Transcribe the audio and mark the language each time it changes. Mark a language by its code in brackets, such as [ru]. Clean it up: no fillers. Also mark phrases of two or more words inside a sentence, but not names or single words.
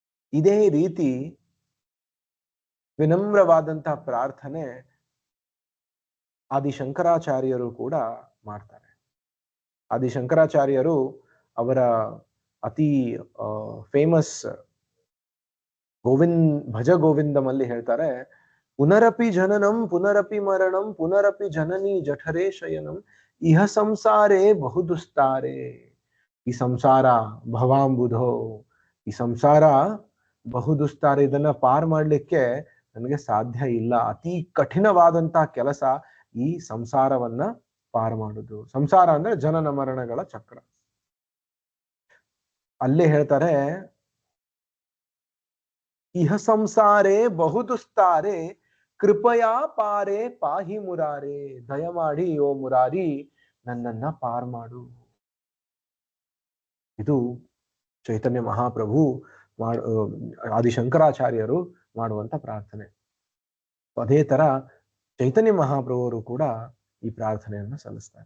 [kn] ಇದೇ ರೀತಿ ವಿನಮ್ರವಾದಂತಹ ಪ್ರಾರ್ಥನೆ ಆದಿಶಂಕರಾಚಾರ್ಯರು ಕೂಡ ಮಾಡ್ತಾರೆ. ಆದಿಶಂಕರಾಚಾರ್ಯರು ಅವರ ಅತಿ ಫೇಮಸ್ ಭಜ ಗೋವಿಂದಮಲ್ಲಿ ಹೇಳ್ತಾರೆ, [sa] ಪುನರಪಿ ಜನನಂ ಪುನರಪಿ ಮರಣಂ ಪುನರಪಿ ಜನನಿ ಜಠರೇ ಶಯನಂ ಇಹ ಸಂಸಾರೇ ಬಹುದುಸ್ತಾರೆ. [kn] ಈ ಸಂಸಾರ ಭವಾಂಬುಧೋ, ಈ ಸಂಸಾರ ಬಹುದುಸ್ತಾರೆ, ಇದನ್ನ ಪಾರ್ ಮಾಡ್ಲಿಕ್ಕೆ ನನಗೆ ಸಾಧ್ಯ ಇಲ್ಲ. ಅತಿ ಕಠಿಣವಾದಂತಹ ಕೆಲಸ ಈ ಸಂಸಾರವನ್ನ ಪಾರ್ ಮಾಡುದು. ಸಂಸಾರ ಅಂದ್ರೆ ಜನನ ಮರಣಗಳ ಚಕ್ರ. ಅಲ್ಲೇ ಹೇಳ್ತಾರೆ, [sa] ಇಹ ಸಂಸಾರೇ ಬಹುದುಸ್ತಾರೆ ಕೃಪಯಾ ಪಾರೆ ಪಾಹಿ ಮುರಾರೆ. [kn] ದಯಮಾಡಿ ಓ ಮುರಾರಿ ನನ್ನನ್ನ ಪಾರ್ ಮಾಡು. ಇದು ಚೈತನ್ಯ ಮಹಾಪ್ರಭು ಆದಿಶಂಕರಾಚಾರ್ಯರು ಮಾಡುವಂತ ಪ್ರಾರ್ಥನೆ. ಅದೇ ತರ ಚೈತನ್ಯ ಮಹಾಪ್ರಭುವರು ಕೂಡ ಈ ಪ್ರಾರ್ಥನೆಯನ್ನು ಸಲ್ಲಿಸ್ತಾರೆ.